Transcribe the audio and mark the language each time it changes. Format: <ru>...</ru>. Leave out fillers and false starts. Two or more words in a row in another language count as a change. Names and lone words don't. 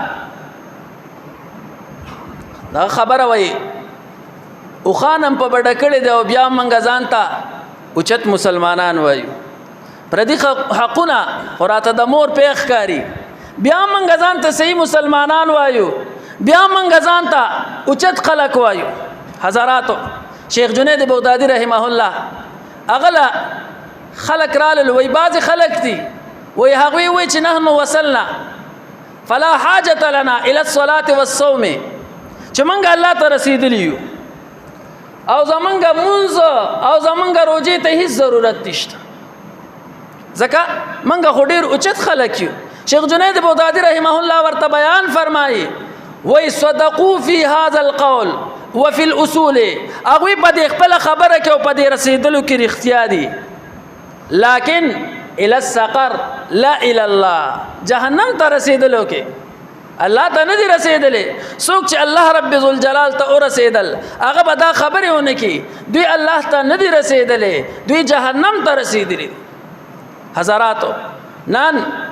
<ps>دا خبره وایي اوښان هم په بډه کړې دی او بیا منګه ځان ته اوچت مسلمانان وایو پردي حقونه خو راته د مور پیښ ښکاري بیا منګه ځان ته صحیح مسلمانان وایو بیا منګه ځان ته اوچت خلک وایو حضراتو شیخ جنید بغدادي رحمه الله هغه خلق رالل وی بعض خلق دي وی هغوی وی چې</ps> <ar>نحن وصلنا فلا حاجت لنا الى الصلاة والصوم</ar> <ps>چې منګه الله ته رسیدلی یو او زمونږ مونځ او زمونږ روجې ته هیڅ ضرورت نشته ځکه منګه خو ډېر اوچت خلک یو شیخ جنید بغدادي رحمه الله ورته بیان فرمایي وی</ps> <ar>صدقوا فی هذا القول وفي الاصول</ar> <ps>هغوی په دې خپله خبره کې او په دې رسیدلو کې رښتیا دي</ps> <ar>لكن الى السقر لا الى الله</ar> <ps>جهنم ته رسیدلو کې الله ته نه دي رسېدلې. څوک چې الله رب ذوالجلال ته ورسېدل هغه به دا خبرې ونه کړي دوی الله ته نه دي رسېدلې، دوی جهنم ته رسېدلي. حضراتو نن</ps>